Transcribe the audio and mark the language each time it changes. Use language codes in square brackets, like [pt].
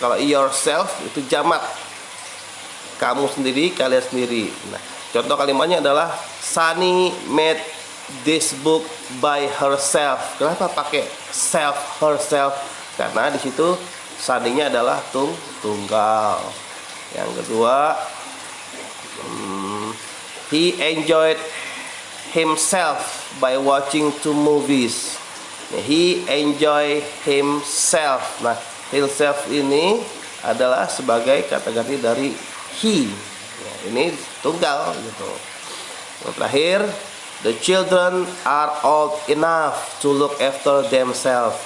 [id] Kalau yourself itu jamak, kamu sendiri, kalian sendiri. Nah, Contoh kalimatnya adalah [en] Sunny made this book by herself. [id] Kenapa pakai self, herself? Karena di situ Sunny-nya adalah tunggal. Yang kedua, [en] he enjoyed himself by watching 2 movies. He enjoy himself. [id] Nah, himself ini adalah sebagai kata ganti dari he. Ya, ini tunggal gitu. Yang terakhir, [en] the children are old enough to look after themselves.